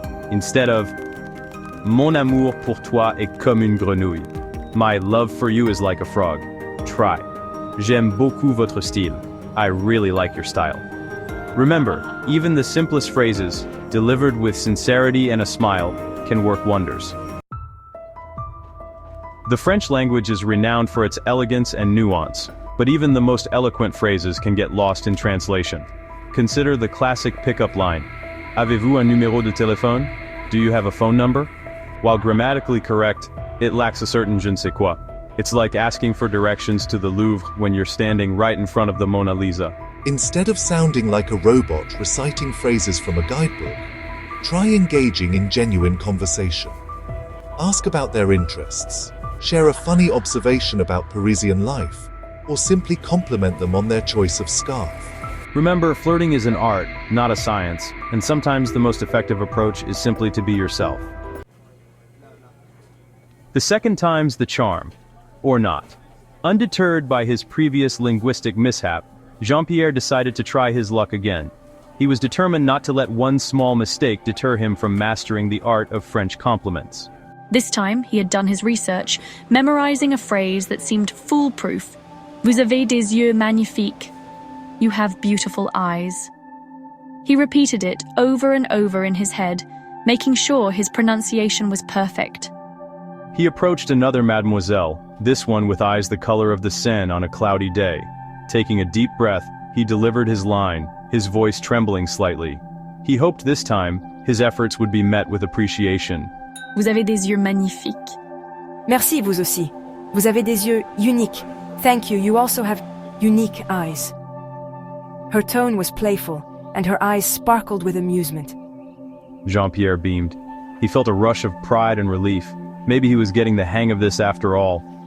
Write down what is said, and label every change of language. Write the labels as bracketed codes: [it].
[en] Instead of, [fr] mon amour pour toi est comme une grenouille. [en] My love for you is like a frog. Try, [fr] j'aime beaucoup votre style. [en] I really like your style. Remember, even the simplest phrases, delivered with sincerity and a smile, can work wonders. The French language is renowned for its elegance and nuance, but even the most eloquent phrases can get lost in translation. Consider the classic pickup line, [fr] avez-vous un numéro de téléphone? [en] Do you have a phone number? While grammatically correct, it lacks a certain je ne sais quoi. It's like asking for directions to the Louvre when you're standing right in front of the Mona Lisa. Instead of sounding like a robot reciting phrases from a guidebook, try engaging in genuine conversation. Ask about their interests, share a funny observation about Parisian life, or simply compliment them on their choice of scarf. Remember, flirting is an art, not a science, and sometimes the most effective approach is simply to be yourself. The second time's the charm, or not. Undeterred by his previous linguistic mishap, Jean-Pierre decided to try his luck again. He was determined not to let one small mistake deter him from mastering the art of French compliments. This time, he had done his research, memorizing a phrase that seemed foolproof. [fr] Vous avez des yeux magnifiques. [en] You have beautiful eyes. He repeated it over and over in his head, making sure his pronunciation was perfect. He approached another mademoiselle, this one with eyes the color of the Seine on a cloudy day. Taking a deep breath, he delivered his line, his voice trembling slightly. He hoped this time, his efforts would be met with appreciation. [fr] Vous avez des yeux magnifiques. Merci, vous aussi. Vous avez des yeux uniques. [en] Thank you, you also have unique eyes. Her tone was playful, and her eyes sparkled with amusement. Jean-Pierre beamed. He felt a rush of pride and relief. Maybe he was getting the hang of this after all.